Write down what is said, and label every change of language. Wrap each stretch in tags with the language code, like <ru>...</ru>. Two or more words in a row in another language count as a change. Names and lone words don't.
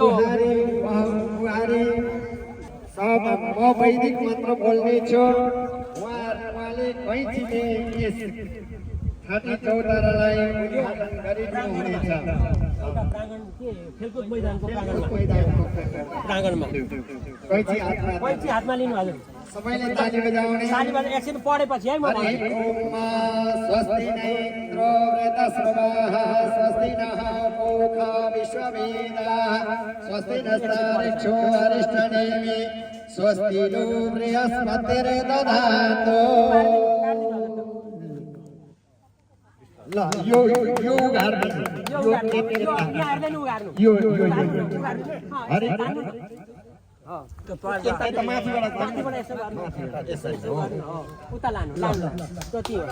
<ne>बुहारी सब म वैदिक मन्त्र बोल्नेछु उहाँले कैँचीले यस छाती चौतारालाई उद्घाटन गरिदिनु हुनेछ। प्राङ्गण के खेलकुद मैदानको प्राङ्गणमा कैँची हातमा लिनु हजुर सबैले ताली बजाउने तालीबाट एकछिन पढेपछि है म भन्छु</ne> <sa>स्वस्ति न इन्द्रो वृतस्रवः स्वस्ति नः पूषा विश्ववेदाः स्वस्ति नस्तारिक्षो अरिष्टनेमि स्वस्ति नो बृहस्पतिर्दधातु</sa> <ne>ल यो उगार्नु यहाँहरूले नि उगार्नु यो हरि माथिबाट यसो गर्नु उता लानु जति हो</ne>